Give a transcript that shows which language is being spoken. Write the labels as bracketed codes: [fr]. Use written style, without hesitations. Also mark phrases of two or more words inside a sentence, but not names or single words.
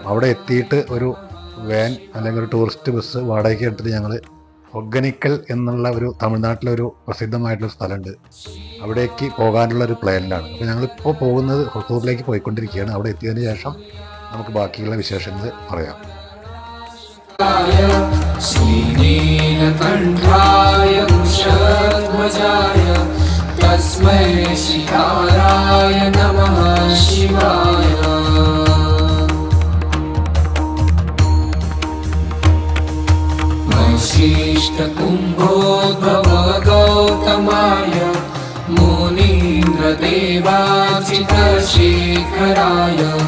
[ml] അവിടെ എത്തിയിട്ട് ഒരു വാൻ അല്ലെങ്കിൽ ഒരു ടൂറിസ്റ്റ് ബസ് വാടകയ്ക്ക് എടുത്തിട്ട് ഞങ്ങൾ ഒഗനിക്കൽ എന്നുള്ള ഒരു തമിഴ്നാട്ടിലെ ഒരു പ്രസിദ്ധമായിട്ടുള്ള സ്ഥലമുണ്ട്, അവിടേക്ക് പോകാനുള്ള ഒരു പ്ലാനിലാണ്. അപ്പോൾ ഞങ്ങളിപ്പോൾ പോകുന്നത് ഹൊസൂരിലേക്ക് പോയിക്കൊണ്ടിരിക്കുകയാണ്. അവിടെ എത്തിയതിന് ശേഷം നമുക്ക് ബാക്കിയുള്ള വിശേഷങ്ങൾ പറയാം. [sa] श्रीनीलकण्ठाय वृषध्वजाय तस्मै शिकाराय नमः शिवाय वैशिष्टकुम्भोद्भव गौतमाय मुनीन्द्रदेवाचितशेखराय